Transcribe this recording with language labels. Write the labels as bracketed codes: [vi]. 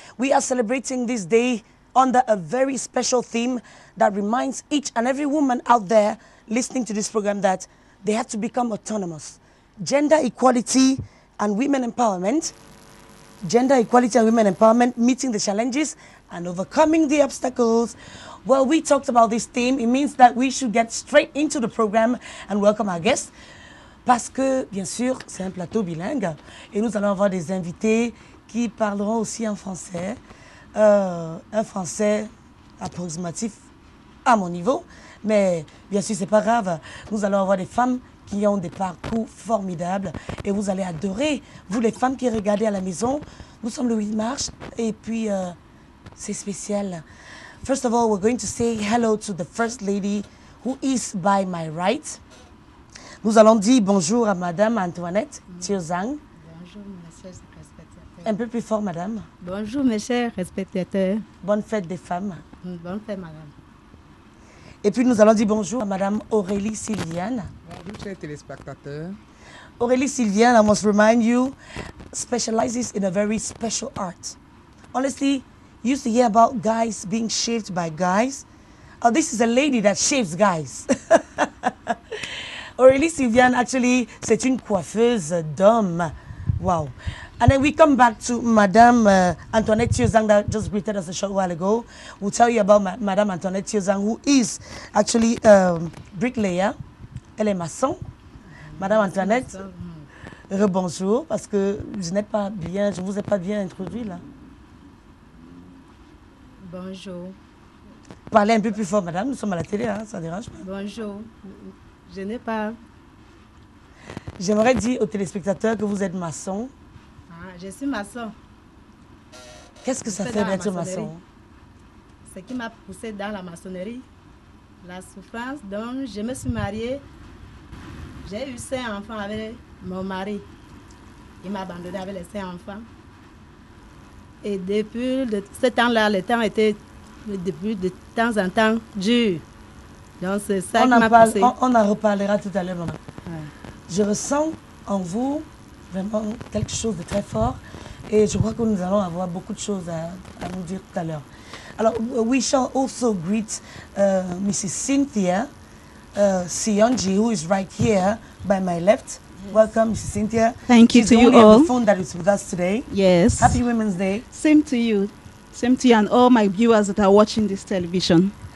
[en] We are celebrating this day under a very special theme that reminds each and every woman out there listening to this program that they have to become autonomous. Gender equality and women empowerment. Gender equality and women empowerment, meeting the challenges and overcoming the obstacles. Well, we talked about this theme. It means that we should get straight into the program and welcome our guests. [fr] Parce que, bien sûr, c'est un plateau bilingue et nous allons avoir des invités qui parleront aussi en français. Un français approximatif à mon niveau, mais bien sûr, c'est pas grave. Nous allons avoir des femmes qui ont des parcours formidables et vous allez adorer, vous les femmes qui regardez à la maison. Nous sommes le 8 mars et puis c'est spécial. [en] First of all, we're going to say hello to the First Lady who is by my right. [fr] Nous allons dire bonjour à Madame Antoinette Thiozang. Bonjour, mes chers respectateurs. Un peu plus fort, Madame. Bonjour, mes chers respectateurs. Bonne fête des femmes. Bonne fête, madame. Et puis nous allons dire bonjour à Madame Aurélie Sylviane. Bonjour, chers téléspectateurs. [en] Aurélie Sylviane, I must remind you, specializes in a very special art. Honestly, you used to hear about guys being shaved by guys. Oh, this is a lady that shaves guys. [fr] Aurélie Sylviane, actually, c'est une coiffeuse d'hommes. [en] Wow. And then we come back to Madame Antoinette Thiozang that just greeted us a short while ago. We'll tell you about Madame Antoinette Thiozang, who is actually bricklayer. [fr] Elle est maçon. Madame Antoinette, rebonjour, parce que je ne vous ai pas bien introduit là. Bonjour. Parlez un peu plus fort, madame, nous sommes à la télé, hein, ça ne dérange pas. Bonjour. Je n'ai pas... J'aimerais dire aux téléspectateurs que vous êtes maçon. Ah, je suis maçon. Qu'est-ce que ça fait d'être maçon? Ce qui m'a poussé dans la maçonnerie, la souffrance. Donc, je me suis mariée. J'ai eu 5 enfants avec mon mari. Il m'a abandonné avec les 5 enfants. Et depuis ce temps-là, le temps était de temps en temps dur. Donc, c'est ça qui m'a poussé. On en reparlera tout à l'heure, maman. Ouais. Je ressens en vous vraiment quelque chose de très fort et je crois que nous allons avoir beaucoup de choses à nous dire tout à l'heure. [en] Alors, we shall also greet Mrs. Cynthia Sionji, who is right here by my left. Yes. Welcome, Mrs. Cynthia. Thank you to you all. She's the only on the phone that is with us today. Yes. Happy Women's Day. Same to you. Same to you and all my viewers that are watching this television.